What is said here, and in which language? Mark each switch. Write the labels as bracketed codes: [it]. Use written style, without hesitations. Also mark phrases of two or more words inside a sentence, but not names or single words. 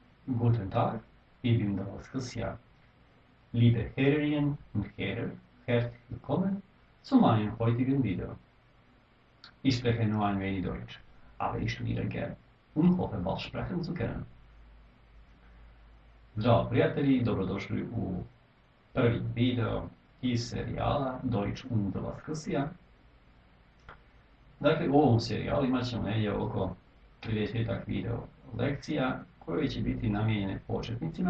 [de] Guten Tag, ich bin Damaskus, ja. Liebe Herrinnen und Herren, herzlich willkommen zu meinem heutigen Video. Ich spreche nur ein wenig Deutsch, aber ich studiere gern und hoffe bald sprechen zu können. [bs] Zdravo prijatelji, dobrodošli u prvi video iz serijala Deutsch und Damaskusija. Dakle, u ovom serijalu imat ćemo negdje oko 30 video lekcija koje će biti namijenjene početnicima.